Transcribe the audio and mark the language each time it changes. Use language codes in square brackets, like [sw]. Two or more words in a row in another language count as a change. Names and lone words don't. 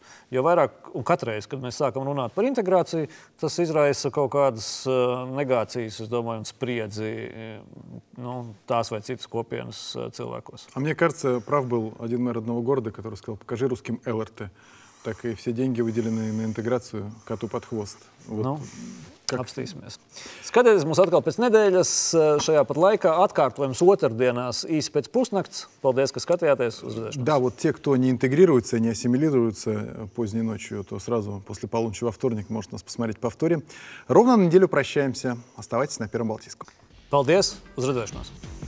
[lv] Jo vairāk, un katreiz, kad mēs sākam runāt par integrāciju, tas izraisa kaut kādas negācijas, es domāju, un spriedzi tās vai citas kopienas cilvēkos. [ru] А мне кажется, прав был один мэр одного города, который сказал, покажи русским ЛРТ. Так и все деньги, выделенные на интеграцию, коту под хвост. Вот. [lv] Apstīsimies. Skatieties mums atkal pēc nedēļas šajā pat laikā. Atkārtojums otrdienās īsi pēc pusnakts. Paldies, ka skatījāties. Uzvedēšanos. [ru] Да, вот те, кто не интегрируется, не ассимилируется поздней ночью, то сразу после полуночи во вторник может нас посмотреть в повторе. Ровно на неделю прощаемся. Оставайтесь на Первом Балтийском. [lv] Paldies. Uzvedēšanos.